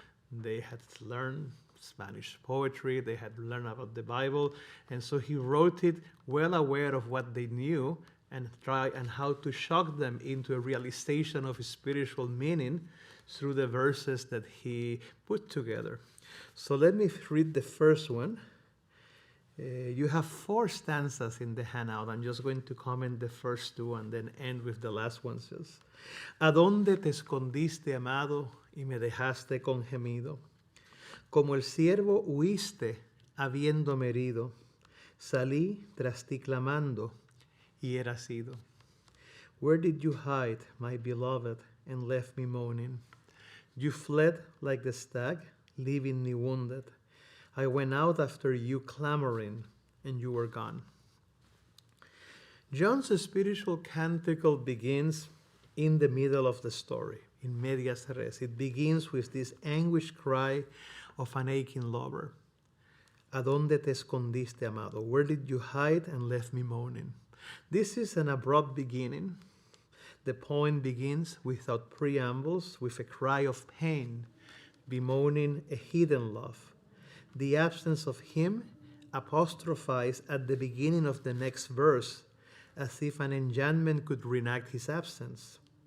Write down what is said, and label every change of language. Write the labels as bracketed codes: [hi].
[en] They had learned Spanish poetry, they had learned about the Bible, and so he wrote it well aware of what they knew and how to shock them into a realization of spiritual meaning through the verses that he put together. So let me read the first one. You have 4 stanzas in the handout. I'm just going to comment the first 2 and then end with the last one. [es] Says, ¿A dónde te escondiste, amado, y me dejaste con gemido? Como el ciervo huiste, habiéndome herido. Salí tras ti clamando, y eras ido. [en] Where did you hide, my beloved, and left me moaning? You fled like the stag, leaving me wounded. I went out after you clamoring, and you were gone. John's spiritual canticle begins in the middle of the story, in medias res. It begins with this anguished cry of an aching lover. [es] ¿A dónde te escondiste, amado? [en] Where did you hide and left me moaning? This is an abrupt beginning. The poem begins without preambles, with a cry of pain, bemoaning a hidden love. The absence of him apostrophized at the beginning of the next verse, as if an enchantment could reenact his absence.